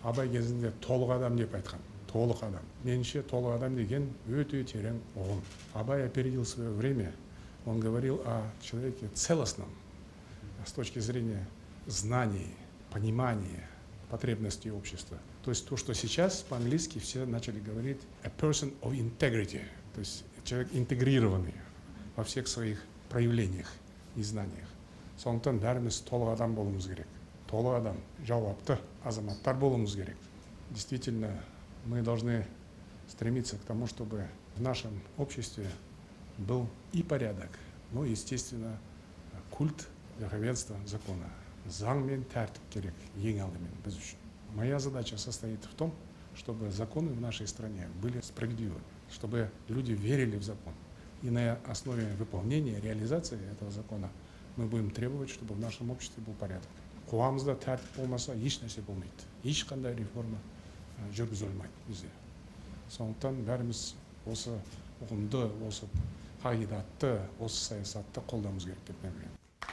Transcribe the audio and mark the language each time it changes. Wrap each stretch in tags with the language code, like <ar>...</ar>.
<kk>Абай кезінде толық адам деп айтқан. Толық адам. Меніңше толық адам деген өте терең ұғым.</kk> <ru>Абай опередил свое время. Он говорил о человеке целостном с точки зрения знаний, понимания потребностей общества. То есть то, что сейчас по-английски все начали говорить</ru> <en>a person of integrity,</en> <ru>то есть человек интегрированный во всех своих проявлениях и знаниях.</ru> <kk>Сондықтан бәріміз толық адам болуымыз керек. Толық адам, жауапты азаматтар болуымыз керек.</kk> <ru>Действительно, мы должны стремиться к тому, чтобы в нашем обществе был и порядок, но, естественно, культ верховенства закона.</ru> <kk>Заң мен тәртіп керек ең алдымен біз үшін.</kk> <ru>Моя задача состоит в том, чтобы законы в нашей стране были справедливы, чтобы люди верили в закон. И на основе выполнения, реализации этого закона мы будем требовать, чтобы в нашем обществе был порядок.</ru> <kk>Қоғамымызда тәртіп болмаса еш нәрсе болмайды. Ешқандай реформа жүргізілмейді бізде. Сондықтан бәріміз осы ұғымды, осы қағидатты, осы саясатты қолдауымыз керек деп мен ойлаймын.</kk>